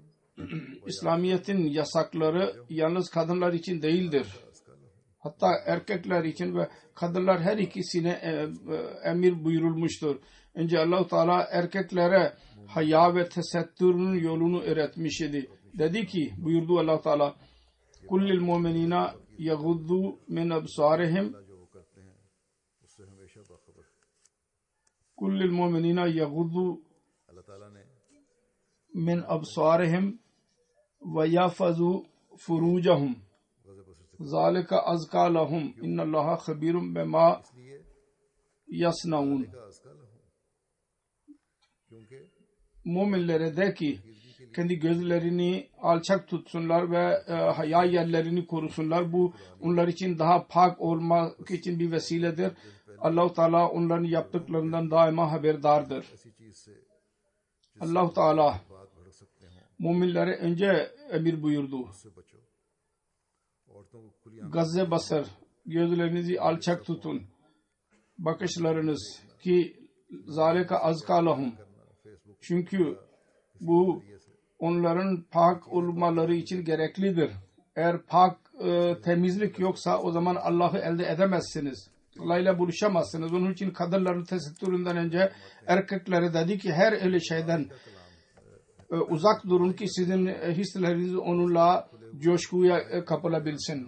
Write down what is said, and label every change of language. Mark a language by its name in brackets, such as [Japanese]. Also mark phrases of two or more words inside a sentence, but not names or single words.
[Turkish] İslamiyet'in yasakları yalnız kadınlar için değildir. Hatta erkekler için ve kadınlar her ikisine emir buyurulmuştur. Önce Allah-u Teala erkeklere haya ve tesettürün yolunu öğretmiş idi. Dedi ki buyurdu Allah-u Teala [Arabic] قل للمؤمنين يغضوا من أبصارهم [Urdu] جو وہ کرتے ہیں اس سے ہمیشہ باخبر [Arabic] قل للمؤمنين يغضوا [Urdu] اللہ تعالیٰ نے [Arabic] من أبصارهم ويحفظوا فروجهم [Urdu] غض بصر سے [Arabic] ذلك أزكى لهم إن الله خبير بما [Urdu] इसलिए [Arabic] yasnaun. [Urdu] का [Arabic] أزكى لهم [Urdu] क्योंकि [Turkish] Müminlere de ki kendi gözlerini alçak tutsunlar ve haya yerlerini korusunlar. Bu onlar için daha pak olmak için bir vesiledir. Allah-u Teala onların yaptıklarından daima haberdardır. [Urdu] ایسی چیز سے [Turkish] Allah-u Teala [Urdu] بات بھڑک سکتے ہوں [Turkish] müminlere önce emir buyurdu. [Urdu] اس سے بچو عورتوں کو کھلی [Turkish] Gazze basar, gözlerinizi alçak tutun. Bakışlarınız ki [Arabic] ذلك أزكى لهم. [Turkish] Çünkü bu onların pak olmaları için gereklidir. Eğer pak temizlik yoksa o zaman Allah'ı elde edemezsiniz. Allah'ıyla buluşamazsınız. Onun için kadınların tesettüründen önce erkeklere dedi ki her öyle şeyden uzak durun ki sizin hisleriniz onunla coşkuya kapılabilsin.